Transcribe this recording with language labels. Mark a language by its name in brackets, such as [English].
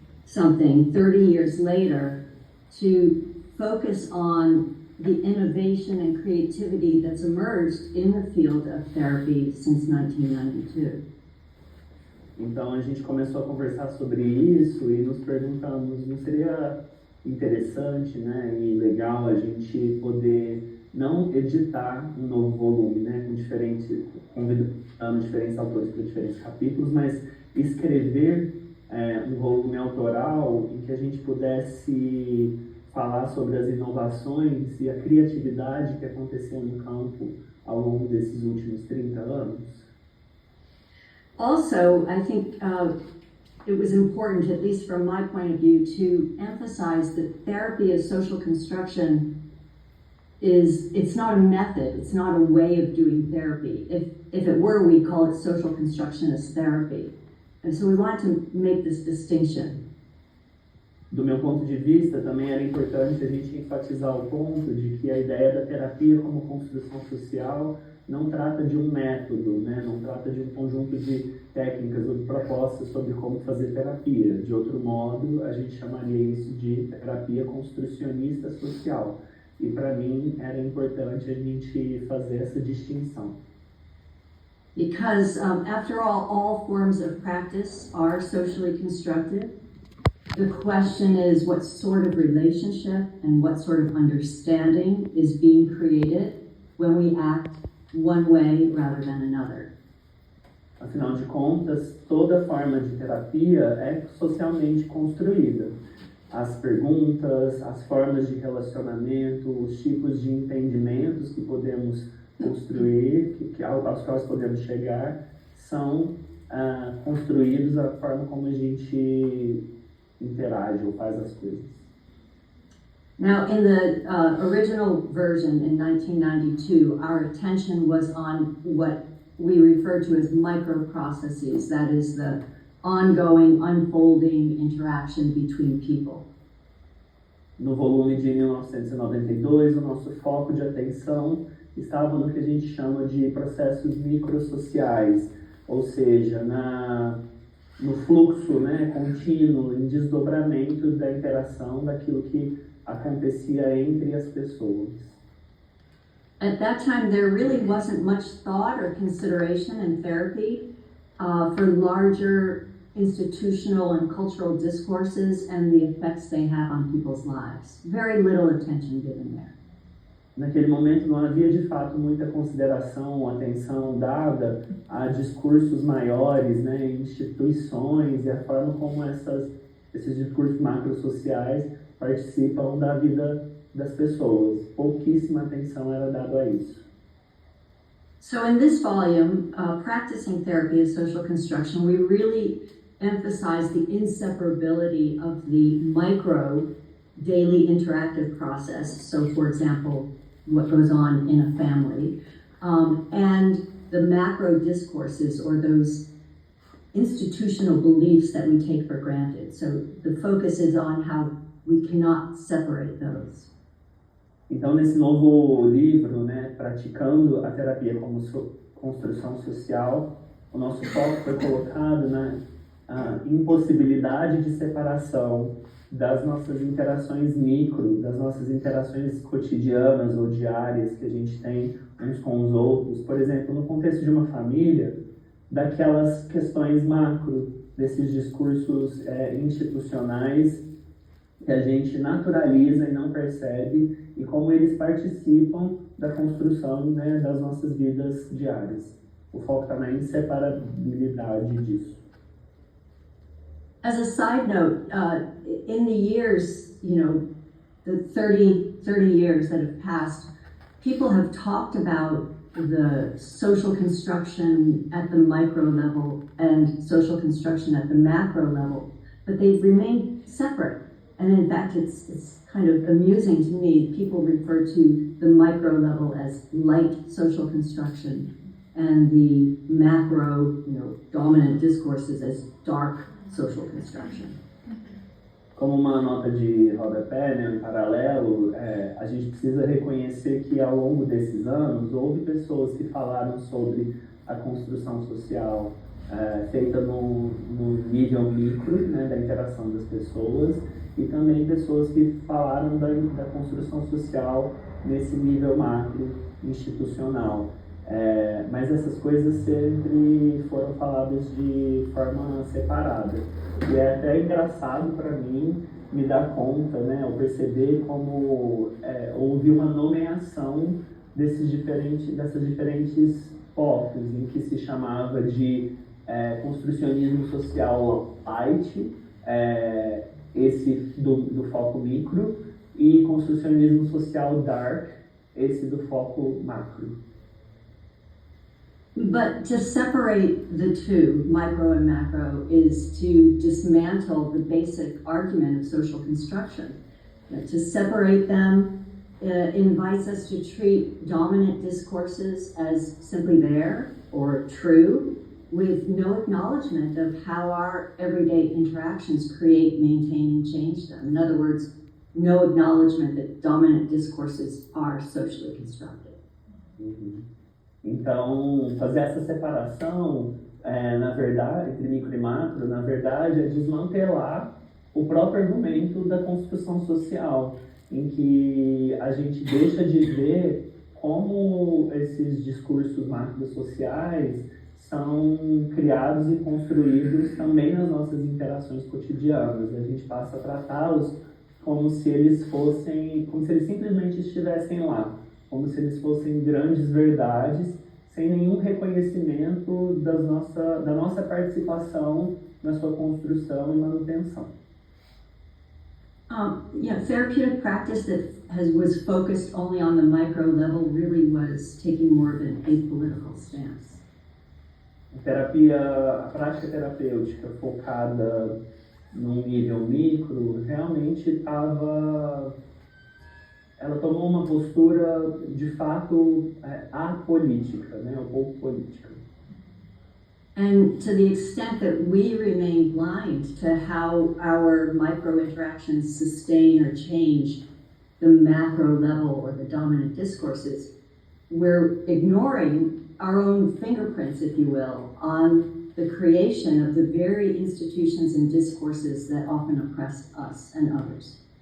[English] something 30 years later to focus on the innovation and creativity that's emerged in the field of therapy since 1992. [Portuguese] Então a gente começou a conversar sobre isso e nos perguntamos, não seria interessante, né, e legal a gente poder não editar um novo volume, né, convidando diferentes autores para diferentes capítulos, mas escrever um volume autoral em que a gente pudesse falar sobre as inovações e a criatividade que aconteceu no campo ao longo desses últimos 30 anos. [English] Also, I think it was important, at least from my point of view, to emphasize that therapy as social construction it's not a method, it's not a way of doing therapy. If it were, we'd call it social construction as therapy. And so we want to make this distinction. [Portuguese] Do meu ponto de vista, também era importante a gente enfatizar o ponto de que a ideia da terapia como construção social não trata de um método, né? Não trata de um conjunto de técnicas ou de propostas sobre como fazer terapia. De outro modo, a gente chamaria isso de terapia construcionista social. E para mim era importante a gente fazer essa distinção. [English] Because after all forms of practice are socially constructed. The question is what sort of relationship and what sort of understanding is being created when we act one way rather than another. [Portuguese] Afinal de contas, toda forma de terapia é socialmente construída. As perguntas, as formas de relacionamento, os tipos de entendimentos que podemos construir, aos quais podemos chegar, são construídos da forma como a gente interage ou faz as coisas. [English] Now, in the original version in 1992, our attention was on what we refer to as microprocesses, that is the ongoing, unfolding interaction between people. [Portuguese] No volume de 1992, o nosso foco de atenção estava no que a gente chama de processos microsociais, ou seja, no fluxo, né, contínuo, em desdobramento da interação daquilo que acontecia entre as pessoas. [English] At that time, there really wasn't much thought or consideration in therapy for larger institutional and cultural discourses and the effects they have on people's lives. Very little attention given there. [Portuguese] Naquele momento não havia de fato muita consideração ou atenção dada a discursos maiores, né, instituições e a forma como esses discursos macrosociais participam da vida das pessoas. Pouquíssima atenção era dada a isso. [English] So in this volume, Practicing Therapy as Social Construction, we really emphasize the inseparability of the micro daily interactive process. So for example, what goes on in a family, and the macro discourses or those institutional beliefs that we take for granted. So the focus is on how we cannot separate those. [Portuguese] Então, nesse novo livro, né, Praticando a Terapia como Construção Social, o nosso foco foi colocado na impossibilidade de separação das nossas interações micro, das nossas interações cotidianas ou diárias que a gente tem uns com os outros. Por exemplo, no contexto de uma família, daquelas questões macro, desses discursos institucionais que a gente naturaliza e não percebe, e como eles participam da construção, né, das nossas vidas diárias. O foco está na inseparabilidade disso. [English] As a side note, in the years, the 30 years that have passed, people have talked about the social construction at the micro level and social construction at the macro level, but they've remained separate. And in fact, it's kind of amusing to me. People refer to the micro level as light social construction and the macro, dominant discourses as dark social construction. [Portuguese] Como uma nota de rodapé, né, em paralelo, a gente precisa reconhecer que ao longo desses anos houve pessoas que falaram sobre a construção social feita no nível micro, né, da interação das pessoas, e também pessoas que falaram da construção social nesse nível macro institucional. Mas essas coisas sempre foram faladas de forma separada. E é até engraçado para mim me dar conta, né, ou perceber como houve uma nomeação dessas diferentes focos, em que se chamava de construcionismo social light, esse do foco micro, e construcionismo social dark, esse do foco macro. [English] But to separate the two, micro and macro, is to dismantle the basic argument of social construction. To separate them invites us to treat dominant discourses as simply there or true, with no acknowledgement of how our everyday interactions create, maintain, and change them. In other words, no acknowledgement that dominant discourses are socially constructed. Uhum. [Portuguese] Então, fazer essa separação, na verdade, entre micro e macro, na verdade, é desmantelar o próprio argumento da construção social, em que a gente deixa de ver como esses discursos macrosociais são criados e construídos também nas nossas interações cotidianas. A gente passa a tratá-los como se eles simplesmente estivessem lá, como se eles fossem grandes verdades, sem nenhum reconhecimento da nossa participação na sua construção e manutenção. [English] Therapeutic practice that was focused only on the micro level really was taking more of an apolitical stance. [Portuguese] A prática terapêutica focada num nível micro realmente ela tomou uma postura de fato apolítica, né, ou pouco política. [English] And to the extent that we remain blind to how our micro interactions sustain or change the macro level or the dominant discourses, we're ignoring our own fingerprints, if you will, on the creation of the very institutions and discourses that often oppress us and others.